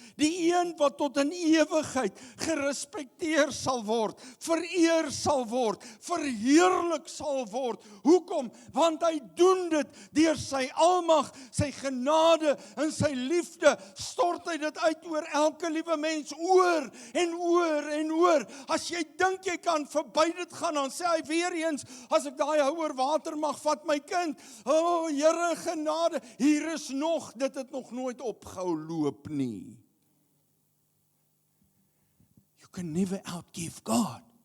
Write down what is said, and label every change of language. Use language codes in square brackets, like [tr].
[af] Die een wat tot in ewigheid gerespekteer sal word, vereer sal word, verheerlik sal word. Hoekom? Want hy doen dit deur sy almag, sy genade en sy liefde. Stort hy dit uit oor elke liewe mens, oor en oor en oor. As jy dink jy kan verby dit gaan, dan sê hy weer eens, as ek daai hou oor water mag vat, my kind, o Here genade, hier is nog, dit het nog nooit opgehou loop nie. [en] You can never outgive God.